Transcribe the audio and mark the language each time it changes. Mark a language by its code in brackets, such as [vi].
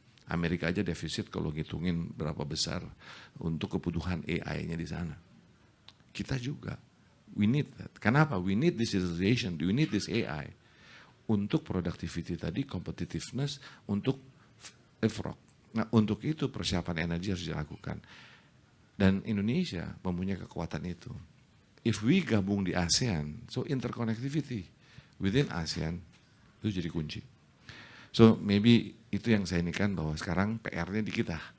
[id] Amerika aja defisit kalau ngitungin berapa besar untuk kebutuhan AI-nya di sana. Kita juga, [en] we need that. [id] Kenapa? [en] We need this digitalization, we need this AI. [id] Untuk productivity tadi, competitiveness, untuk efrog. Nah, untuk itu persiapan energi harus dilakukan. Dan Indonesia mempunyai kekuatan itu. [en] If we [id] gabung di [en] ASEAN, so interconnectivity within ASEAN [id] itu jadi kunci. So maybe itu yang saya inikan bahwa sekarang PR-nya di kita.